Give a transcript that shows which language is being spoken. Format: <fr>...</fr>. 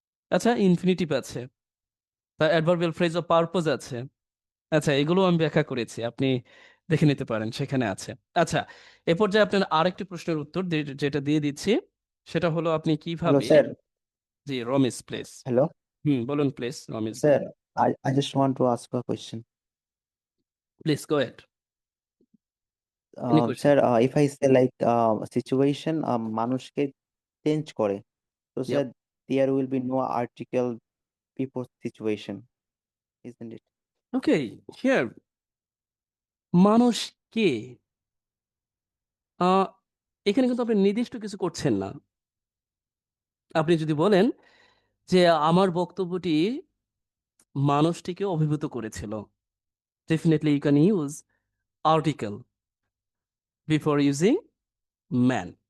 <bn>আচ্ছা, ইনফিনিটিভ আছে, তা অ্যাডভার্বিয়াল ফ্রেজ অফ পারপোজ আছে। আচ্ছা, এগুলো আমি ব্যাখ্যা করেছি, আপনি দেখে নিতে পারেন, সেখানে আছে। আচ্ছা, এ পর্যায়ে আপনার আরেকটি প্রশ্নের উত্তর যেটা দিয়ে দিচ্ছি, সেটা হলো আপনি</bn> <en>Hello,</en> <bn>কিভাবে।</bn> <en>sir.</en> <bn>G, Ramesh please.</bn> <en>Hello,</en> <bn>বলুন please, Ramesh</bn> <en>sir. I just want to ask a question. Please go ahead, any question. Sir, if I say like situation</en> <bn>মানুষকে চেঞ্জ করে,</bn> <en>so sir, there will be no article before situation, isn't it?</en> <bn>Okay, here, মানুষ কে, আহ, এখানে কিন্তু আপনি নির্দিষ্ট কিছু করছেন না। আপনি যদি বলেন যে আমার বক্তব্যটি মানুষটিকে অভিভূত করেছিল,</bn> <en>Definitely you can use article before using man.</en>